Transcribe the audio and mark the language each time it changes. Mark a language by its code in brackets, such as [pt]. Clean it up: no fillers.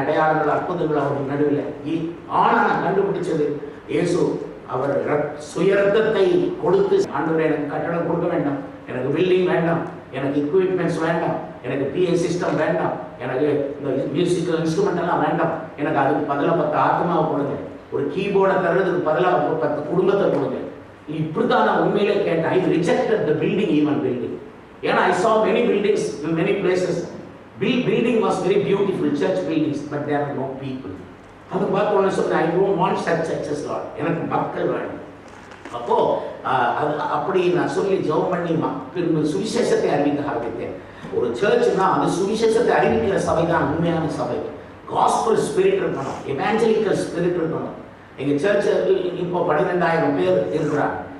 [ta] அடையாளங்கள் அற்புதங்கள் அவருடைய நடுவில். ஆனால் நான் கண்டுபிடிச்சது, இயேசு அவர் சுயரத்தத்தை கொடுத்து, ஆண்டவரே எனக்கு கட்டடம் கொடுக்க வேண்டாம், எனக்கு பில்டிங் வேண்டாம், எனக்கு எக்யூப்மெண்ட்ஸ் வேண்டாம், எனக்கு பிஏ சிஸ்டம் வேண்டாம், எனக்கு இந்த மியூசிக்கல் இன்ஸ்ட்ருமெண்ட் எல்லாம் வேண்டாம், எனக்கு அதுக்கு பதிலாக 10 ஆத்மாவை கொடுங்க, ஒரு கீபோர்டை தர்றதுக்கு பதிலாக 10 குடும்பத்தை கொடுங்க. இப்படிதான் நான் உண்மையிலே கேட்டேன். [en] I rejected the building, even building. [ta] ஏன்னா [en] I saw many buildings in many places. Building was very beautiful, church buildings, but there are no people. [ta] அது பார்த்து ஒன்று சொன்னேன், [en] I don't want such churches lord, [ta] எனக்கு மக்கள் வேணும். அப்போ அது அப்படி நான் சொல்லி ஜெபம் பண்ணி மக்கள் சுவிசேஷத்தை அறிவிக்க ஆரம்பித்தேன். ஒரு சர்ச்னா அது சுவிசேஷத்தை அறிவிக்கிற சபை தான் உண்மையான சபை. காஸ்பல் ஸ்பிரிட் இருக்கணும், எவாஞ்சலிக்கல் ஸ்பிரிட் இருக்கணும். எங்கள் சர்ச்சில் இப்போ 12,000 பேர் இருக்கிறாங்க.